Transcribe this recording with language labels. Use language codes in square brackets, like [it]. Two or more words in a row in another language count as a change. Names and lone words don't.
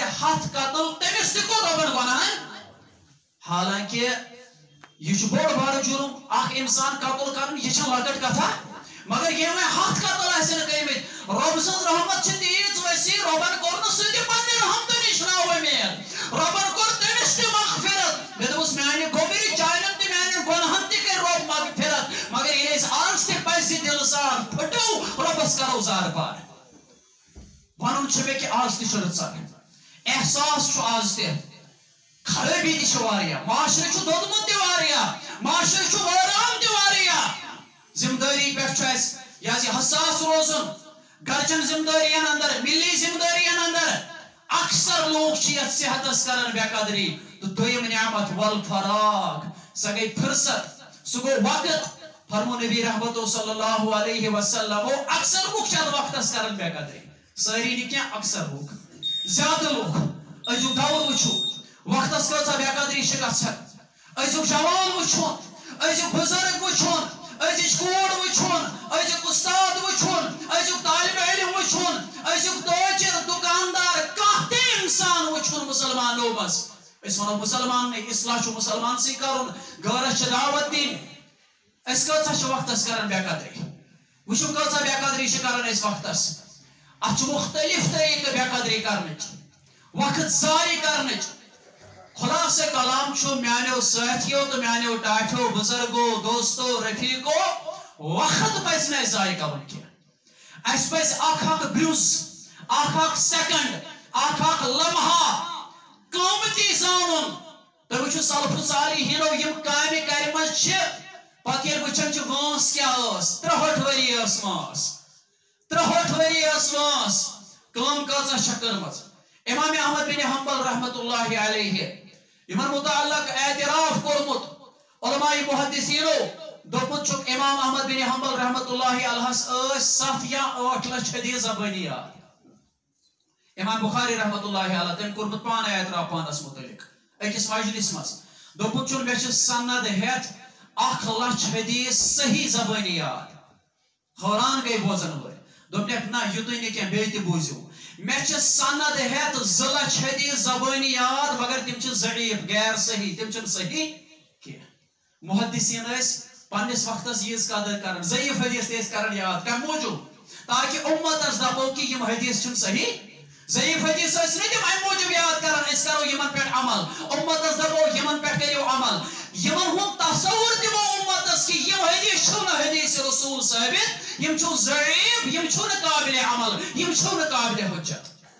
[ks] 7 قتل تمس تہ کور ربن گناہن حالانکہ یہ بوڑ بار جرم اخ انسان قتل کرن یہ لکٹ کتھا مگر یہ 7 قتل آسن کرمت رب سن رحمت چھ تیز وسیع ربن کور سہ تہ پنہ رحمت نش نا امید ربن کور تمس تہ مغفرت مے دوس میانہ گوبری چانن تہ میانہ گناہن تہ کر رب مغفرت مگر یہ آز تہ پزِ دل سان پھٹو ربس کرو زار پار ونن کہ آز تہ رٕژر احساس آز تہ خرابی تہ واریاہ معاشرٕ دودمت تہ واریاہ معاشرٕ وٲران تہ واریاہ ذمہ داری پہ یہ حساس روزن گرچن ذمہ دارین اندر ملی ذمہ دارین اندر اکثر لوگ یتھ صحتس کران بے قدری تو دویم نعمت والفراغ سہ گئی فرصت سہ گو وقت فرمو نبی رحمت [ar] صلی اللہ علیہ وسلم [ks] اکثر لوگ وقتس کران بے قدری ساری نی کیا اکثر لوگ زیادہ لوگ ازیک دور وچھو وقتس کۭژاہ بے قدری چھ گژھان ازیک جوان وچھون ازیک بزرگ وچھون ازیک کور وچھون ازیک استاد وچھون ازیک طالب علم وچھون ازیک تاجر دکاندار کانٛہہ تہِ انسان وچھون مسلمانو مز اس ونو مسلمان نے اصلاح چھ مسلمان سی کرن غیرس چھ دعوت دین اس کۭژاہ چھ وقتس کران بے قدری وچھو کۭژاہ بے قدری چھ کران اس وقتس اتھ مختلف طریقہ بے قدری کرنچ وقت ضائع کرنچ خلاصہ کلام چھو میانیو ساتھیو تو میانیو ٹاٹھو بزرگو دوستو رفیقو وقت پس نہ ضائع کرن کی اس پس اکھ برز اکھ سیکنڈ اکھ لمحہ قیمتی زانن تو وچھو سلف صالحینو یم کامہ کرمژ چھ پتہ ییٚلہِ وچھان چھ وٲنس کیاہ ٲس 63 ؤری ٲس وٲنس 63 ؤری ٲس وٲنس کٲم کۭژاہ چھےٚ کٔرمٕژ امام احمد بن حنبل [ar] رحمت اللہ علیہ [ks] یمن متعلق اعتراف کورمت علماء محدثینو دوپمت چھُکھ امام احمد بن حنبل رحمت اللہ علیہس ٲسۍ 7 یا 8 لچھ حدیث زبانی یاد امام بخاری [ar] رحمت اللہ علیہ [ks] تٔمۍ کورمت پانے اعتراف پانس متعلق أکِس مجلس مز دوپمت چھُن مےٚ چھِ سند ہیتھ 1 لچھ حدیث صحیح زبانی یاد حیران گئی بوزن وٲلۍ دوٚپنکھ نہ یُتُے نہٕ کینٛہہ بیٚیہِ تہِ بوٗزِو مےٚ چھِ سند ہیتھ 2 لچھ حدیث زبانی یاد مگر تِم چھِ ضعیف غیر صحیح تِم چھِنہٕ صحیح کینٛہہ محدثین ٲسۍ پننس وقتس ییٖژ قدر کران ضعیف حدیث تہِ ٲسۍ کران یاد کمہِ موٗجوٗب تاکہ امتس دپو کہ یم حدیث چھن صحیح ضعیف حدیث ٲسۍ نہٕ تِم امہِ موٗجوٗب یاد کران أسۍ کرو یمن پٮ۪ٹھ عمل امتس دپو یمن پٮ۪ٹھ کٔرِو عمل یمن ہُنٛد تصور دِمو امتس کہ یم حدیث چھو نہٕ حدیث رسول ثٲبت یم چھو ضعیف یم چھو نہٕ قابل عمل یم چھو نہٕ قابل حجت